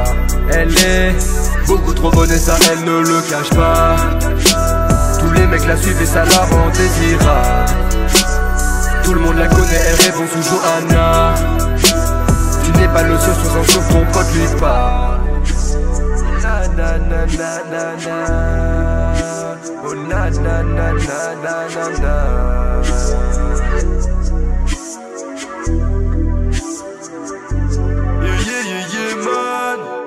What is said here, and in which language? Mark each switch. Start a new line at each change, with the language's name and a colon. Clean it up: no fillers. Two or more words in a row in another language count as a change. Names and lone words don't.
French: Elle est beaucoup trop bonne et ça elle ne le cache pas. Tous les mecs la suivent et ça la rend désirable. Tout le monde la connaît, elle répond sous Johanna. Tu n'es pas le seul, sois-en sur ton pote lui pas. Na na na na na na. Oh na na na na na na.
English: Yeah man.